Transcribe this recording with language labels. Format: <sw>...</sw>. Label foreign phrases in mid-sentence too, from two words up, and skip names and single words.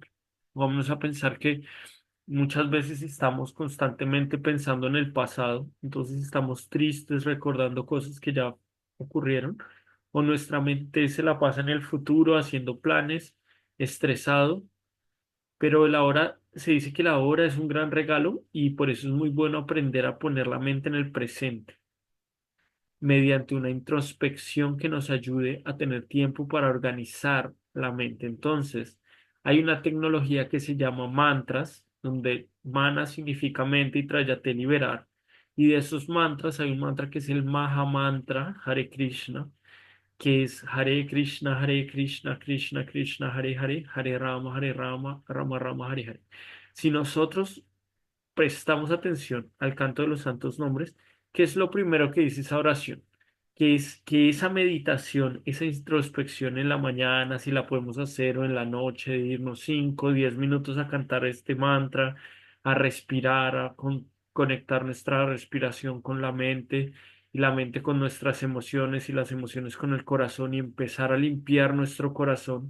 <es>Vamos a pensar que muchas veces estamos constantemente pensando en el pasado, entonces estamos tristes recordando cosas que ya ocurrieron, o nuestra mente se la pasa en el futuro haciendo planes, estresado, pero la hora, se dice que la hora es un gran regalo y por eso es muy bueno aprender a poner la mente en el presente mediante una introspección que nos ayude a tener tiempo para organizar la mente. Entonces, hay una tecnología que se llama mantras, donde mana significa mente y trayate liberar. Y de esos mantras hay un mantra que es el</es> <sa>Maha Mantra, Hare Krishna,</sa> <es>que es</es> <sa>Hare Krishna, Krishna Krishna, Hare Hare, Hare Rama, Rama Rama, Hare Hare.</sa> <es>Si nosotros prestamos atención al canto de los santos nombres, ¿qué es lo primero que dice esa oración? Que es que esa meditación, esa introspección en la mañana, si la podemos hacer, o en la noche, de irnos 5 o 10 minutos a cantar este mantra, a respirar, conectar nuestra respiración con la mente y la mente con nuestras emociones y las emociones con el corazón, y empezar a limpiar nuestro corazón.</es>